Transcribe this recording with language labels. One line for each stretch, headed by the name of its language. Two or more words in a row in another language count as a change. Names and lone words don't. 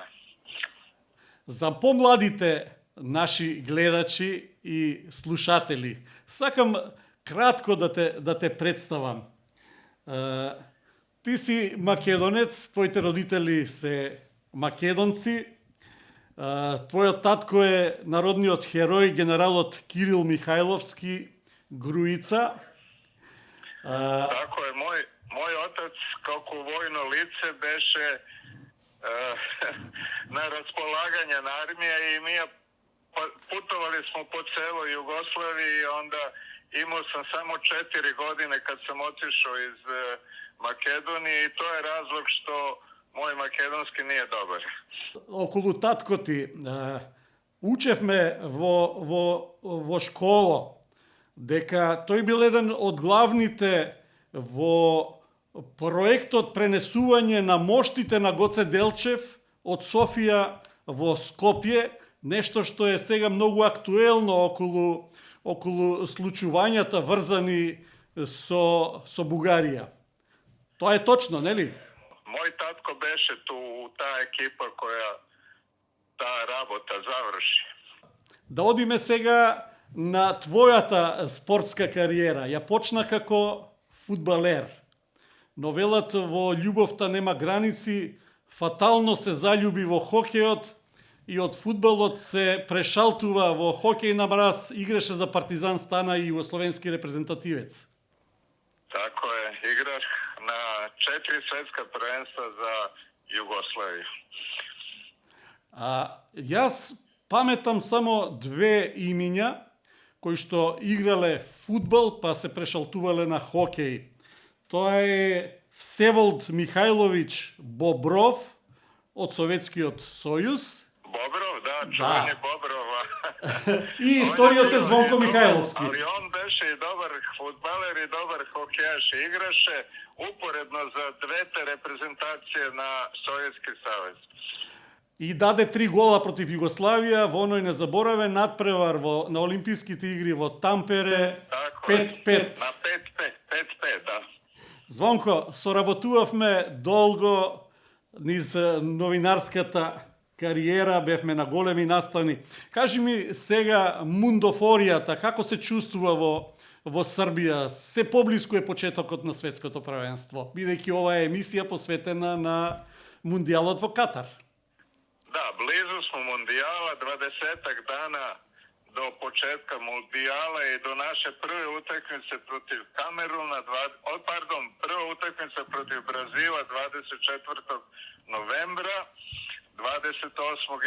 Macedonian: За помладите наши гледачи и слушатели, сакам кратко да те представам. Ти си македонец, твоите родители се македонци. Твојот татко е народниот херој, генералот Кирил Михајловски Груица.
Serbian: Tako je, moj otac kako vojno lice beše na raspolaganje na armije i mi putovali smo po celoj Jugoslaviji i onda imao sam samo 4 godine kad sam otišao iz Makedonije i to je razlog što moj makedonski nije dobar.
Macedonian: Околу татко ти, учевме во школа, дека тој бил еден од главните во проектот пренесување на моштите на Гоце Делчев од Софија во Скопје, нешто што е сега многу актуелно околу случувањата врзани со Бугарија. Тоа е точно, нели? Мој татко беше ту у та екипа која та работа заврши. Да одиме сега на твојата спортска кариера. Ја почна како фудбалер. Но велат во љубовта нема граници, фатално се заљуби во хокејот и од фудбалот се прешалтува во хокеј на мраз, играше за Партизан, стана и југословенски репрезентативец.
Serbian: Tako je, igraš na 4 svetska prvenstva za Jugoslaviju.
Macedonian: Јас паметам само две имиња кои што играле фудбал па се прешалтувале на хокеј. Тоа е Всеволд Михајлович Бобров од Советскиот сојуз.
Serbian: Bobrov, da, čuveni Bobrova.
Macedonian: И вториот е Звонко Михајловски.
Serbian: Ali on beše i dobar fudbaler i dobar hokejaš. Igraše uporedno za dvete reprezentacije na Sovjetski savez.
Macedonian: И даде 3 гола против Југославија во оној незаборавен надпревар на Олимписките игри во Тампере. 5-5.
Serbian: Na 5-5, da.
Macedonian: Звонко, соработувавме долго низ новинарската кариера, бевме на големи настани. Кажи ми сега мундофоријата, како се чувствува во Србија? Се поблиску е почетокот на светското првенство, бидејќи ова е емисија посветена на мундијалот во Катар.
Serbian: Da, blizu smo mundijala, 20 dana do početka mundijala i do naše prve utakmice protiv Kameruna, prva utakmica protiv Brazila 24. novembra, 28.